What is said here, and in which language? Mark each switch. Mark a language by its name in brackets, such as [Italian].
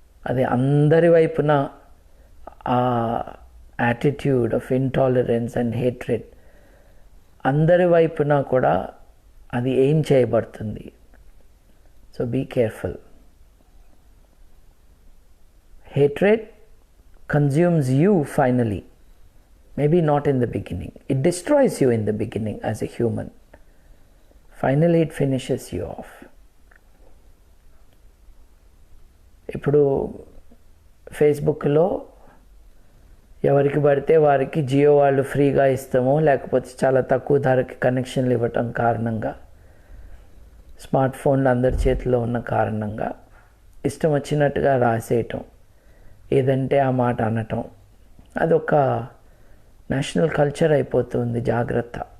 [Telugu] అది అందరి వైపున ఆ [English] attitude of intolerance and hatred [Telugu] అందరి వైపున కూడా అది ఏం చేయబడుతుంది. [English] So be careful. Hatred consumes you finally. Maybe not in the beginning. It destroys you in the beginning as a human. Finally it finishes you off. [Telugu] ఇప్పుడు ఫేస్బుక్లో ఎవరికి పడితే వారికి జియో వాళ్ళు ఫ్రీగా ఇస్తామో లేకపోతే చాలా తక్కువ ధరకి కనెక్షన్లు ఇవ్వటం కారణంగా, స్మార్ట్ ఫోన్లు అందరి చేతిలో ఉన్న కారణంగా ఇష్టం వచ్చినట్టుగా రాసేయటం, ఏదంటే ఆ మాట అనటం, అదొక నేషనల్ కల్చర్ అయిపోతుంది. జాగ్రత్త.